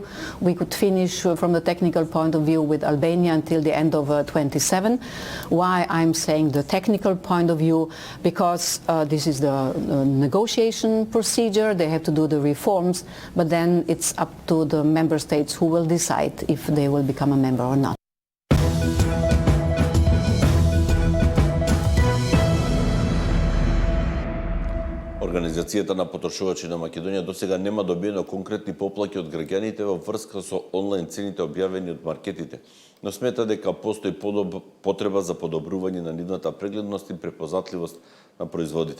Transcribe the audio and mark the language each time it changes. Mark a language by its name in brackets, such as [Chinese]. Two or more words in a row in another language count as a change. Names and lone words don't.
[English] We could finish from the technical point of view with Albania until the end of 27. Why I'm saying the technical point of view? Because this is the negotiation procedure, they have to do the reforms, but then it's up to the member states who will decide if they will become a member or not. [Macedonian] Организацијата на потрошувачи на Македонија досега нема добиено конкретни поплаќи од граѓаните во врска со онлайн цените објавени од маркетите, но смета дека постои потреба за подобрување на нивната прегледност и препознатливост на производите.